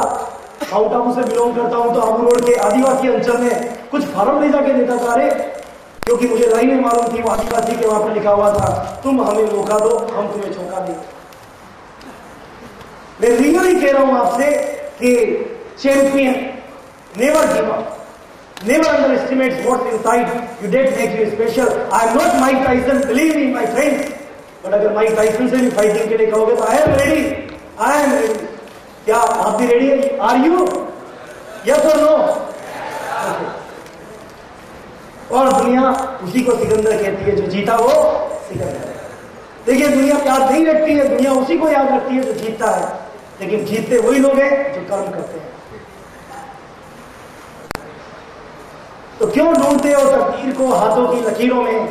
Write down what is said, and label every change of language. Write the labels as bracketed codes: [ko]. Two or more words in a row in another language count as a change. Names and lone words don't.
[hi] माउंट आबू से बिलोंग करता हूं तो आबू रोड के आदिवासी अंचल में कुछ फार्म ले जाके देता था। अरे क्योंकि मुझे लाइनें मालूम थी, वो आदिवासी के वहां पर लिखा हुआ था, तुम हमें मौका दो, हम तुम्हें चौंका देंगे। मैं रियली कह रहा हूं आपसे कि [en] champion never give up, never underestimate what's inside you, that make you special. I am not Mike Tyson, believe me my friends, but [hi] अगर Mike Tyson से भी फाइटिंग के लिए कहोगे तो [en] I am ready, I am ready। [hi] क्या आप भी रेडी है? [en] Are you? Yes or no? Okay। [hi] और दुनिया उसी को सिकंदर कहती है, जो जीता वो सिकंदर। देखिए, दुनिया याद नहीं रखती है, दुनिया उसी को याद रखती है जो जीतता है, लेकिन जीतते वही लोग हैं जो कर्म करते हैं। तो क्यों ढूंढते हो तकदीर को हाथों की लकीरों में?